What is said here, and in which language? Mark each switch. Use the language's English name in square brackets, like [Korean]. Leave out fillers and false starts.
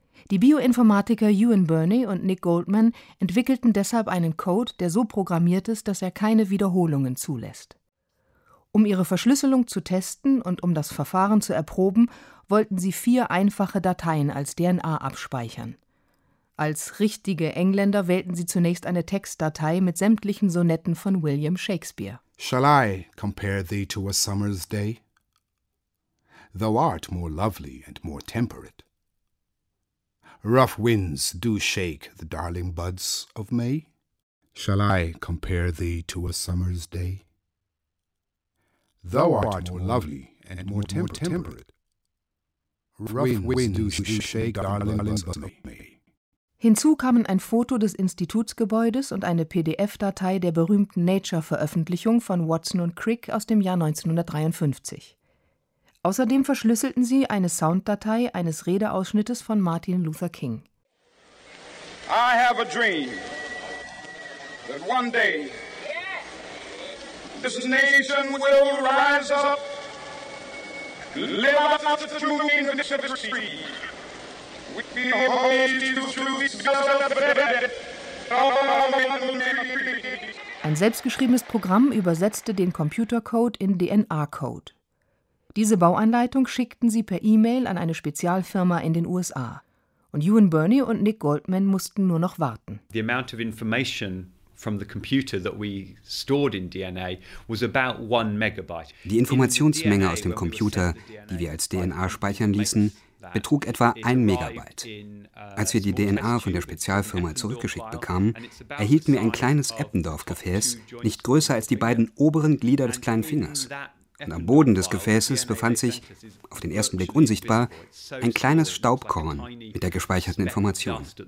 [German] Die Bioinformatiker Ewan Burney und Nick Goldman entwickelten deshalb einen Code, der so programmiert ist, dass er keine Wiederholungen zulässt. Um ihre Verschlüsselung zu testen und um das Verfahren zu erproben, wollten sie vier einfache Dateien als DNA abspeichern. Als richtige Engländer wählten sie zunächst eine Textdatei mit sämtlichen Sonetten von William Shakespeare. [English] Shall I compare thee to a summer's day? Thou art more lovely and more temperate. Rough winds do shake the darling buds of May. Shall I compare thee to a summer's day? Thou art more lovely and more temperate. Rough winds do shake the darling buds of May. [German] Hinzu kamen ein Foto des Institutsgebäudes und eine PDF-Datei der berühmten Nature-Veröffentlichung von Watson und Crick aus dem Jahr 1953. Außerdem verschlüsselten sie eine Sounddatei eines Redeausschnittes von Martin Luther King. [English] I have a dream that one day this nation will rise up, live out the true meaning of its creed. With the holy truths self-evident, all men will be free. [German] Ein selbstgeschriebenes Programm übersetzte den Computercode in DNA-Code. Diese Bauanleitung schickten sie per E-Mail an eine Spezialfirma in den USA. Und Ewan Burney und Nick Goldman mussten nur noch warten. [English] The amount of information from the computer that we stored in DNA was about 1 megabyte. [German] Die Informationsmenge aus dem Computer, die wir als DNA speichern ließen, betrug etwa 1 Megabyte. Als wir die DNA von der Spezialfirma zurückgeschickt bekamen, erhielten wir ein kleines Eppendorf-Gefäß, nicht größer als die beiden oberen Glieder des kleinen Fingers. Und am Boden des Gefäßes befand sich, auf den ersten Blick unsichtbar, ein kleines Staubkorn mit der gespeicherten Information.